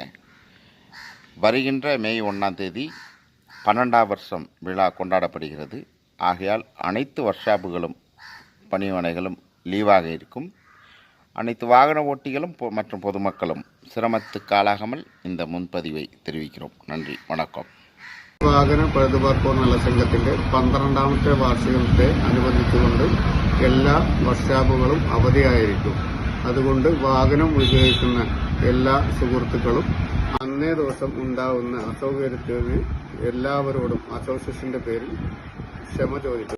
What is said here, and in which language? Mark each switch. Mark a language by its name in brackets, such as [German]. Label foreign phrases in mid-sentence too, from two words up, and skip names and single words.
[Tamil] வருகின்ற மே 1ஆம் தேதி 12ஆம் வருஷம் விழா கொண்டாடப்படுகிறது. ஆகையால் அனைத்து ஒர்க்ஷாப்புகளும் பணிமனைகளும் லீவாக இருக்கும். அனைத்து வாகன ஓட்டிகளும் மற்றும் பொதுமக்களும் சிரமத்துக்கு ஆளாகாமல் இந்த முன்பதிவை தெரிவிக்கிறோம். நன்றி, வணக்கம். [Malayalam] വാഹന പഴുതുപാർപ്പ് നല്ല സംഘത്തിന്റെ 12ാമത്തെ വാർഷികത്തെ അനുബന്ധിച്ചുകൊണ്ട് എല്ലാ വർക്ക്ഷോപ്പുകളും അവധിയായിരിക്കും. അതുകൊണ്ട് വാഹനം ഉപയോഗിക്കുന്ന എല്ലാ സുഹൃത്തുക്കളും അന്നേ ദിവസം ഉണ്ടാവുന്ന അസൗകര്യത്തിന് എല്ലാവരോടും അസോസിയേഷന്റെ പേരിൽ ക്ഷമ ചോദിക്കും.